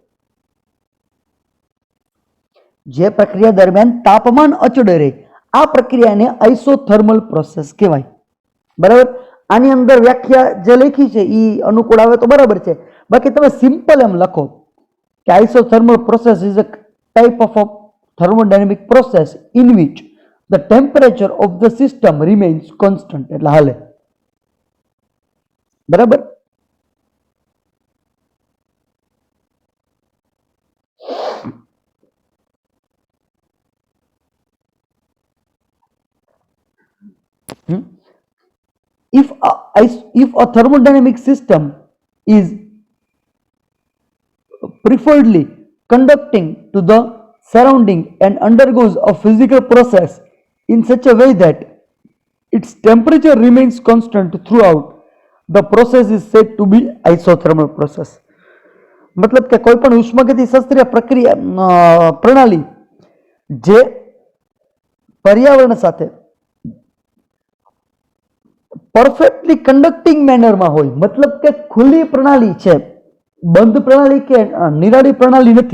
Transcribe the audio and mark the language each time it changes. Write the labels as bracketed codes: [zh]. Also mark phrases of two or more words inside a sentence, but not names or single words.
[gu] જે પ્રક્રિયા દરમિયાન તાપમાન અચળ રહે આ પ્રક્રિયાને [en] isothermal process [gu] કહેવાય. બરાબર. આની અંદર વ્યાખ્યા જે લખી છે એ અનુકૂળ આવે તો બરાબર છે, બાકી તમે સિમ્પલ એમ લખો કે [en] isothermal process is a type of thermodynamic process in which the temperature of the system remains constant. [gu] એટલે હાલે. બરાબર. [en] If a thermodynamic system is preferredly conducting to the surrounding and undergoes a physical process in such a way that its temperature remains constant throughout, the process is said to be isothermal process. [gu] मतलब કે કોઈ પણ ઉષ્માગતિ શાસ્ત્રીય પ્રક્રિયા પ્રણાલી જે પર્યાવરણ સાથે [en] perfectly conducting manner [gu] હોય, મતલબ કે ખુલ્લી પ્રણાલી છે, બંધ પ્રણાલી કે નિરાળી પ્રણાલી નથી.